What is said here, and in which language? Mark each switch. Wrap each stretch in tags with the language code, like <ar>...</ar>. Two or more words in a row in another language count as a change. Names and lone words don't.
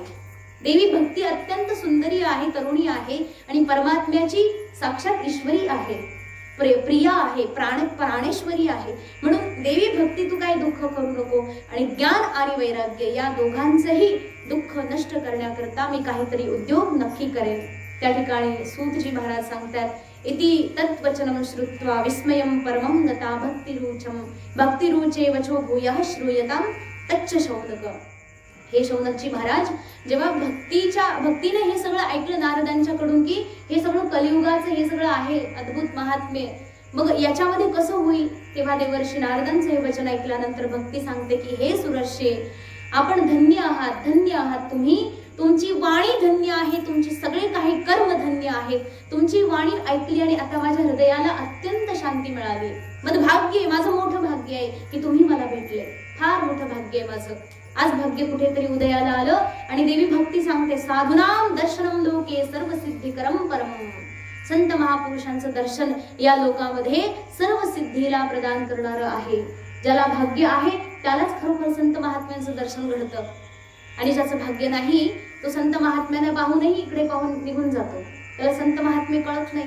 <mr>देवी भक्ती अत्यंत सुंदरी आहे, तरुणी आहे आणि परमात्म्याची साक्षात ईश्वरी आहे, प्रिया आहे, प्राणेश्वरी आहे. म्हणून देवी भक्ती तू काही दुःख करू नको. आणि ज्ञान आणि वैराग्य या दोघांचंही दुःख नष्ट करण्याकरता मी काहीतरी उद्योग नक्की करेन. त्या ठिकाणी सूतजी महाराज सांगतात,</mr> <sa>इति तत्वचनं श्रुत्वा विस्मयं परमं गता भक्तिरुचे वचो भूयः श्रूयतां तच्च शौनक.</sa> <mr>हे शौनकजी महाराज जेव्हा भक्तीने हे सगळं ऐकलं नारदांच्याकडून की हे सगळं कलियुगाचं हे सगळं आहे अद्भुत महात्म्य, मग याच्यामध्ये कसं होईल, तेव्हा देवर्षी नारदांचं हे वचन ऐकल्यानंतर भक्ती सांगते की हे सुरर्षे, आपण धन्य आहात, धन्य आहात तुम्ही, तुमची वाणी धन्य आहे, तुमचे सगळे काही कर्म धन्य आहेत. तुमची वाणी ऐकली आणि आता माझ्या हृदयाला अत्यंत शांती मिळाली. माझं भाग्य आहे, माझं मोठं भाग्य आहे की तुम्ही मला भेटले, फार मोठं भाग्य आहे माझं. आज भाग्य कुठेतरी उदयाला आलं. आणि देवी भक्ती सांगते,</mr> <sa>साधुनाम दर्शनम लोके सर्व सिद्धिकरम परम.</sa> <mr>संत महापुरुषांचं दर्शन या लोकामध्ये सर्व सिद्धीला प्रदान करणारं आहे. ज्याला भाग्य आहे त्यालाच खरोखर संत महात्म्यांचं दर्शन घडतं. आणि ज्याचं भाग्य नाही तो संत महात्म्याने पाहूनही इकडे पाहून निघून जातो, त्याला संत महात्मे कळत नाही.</mr>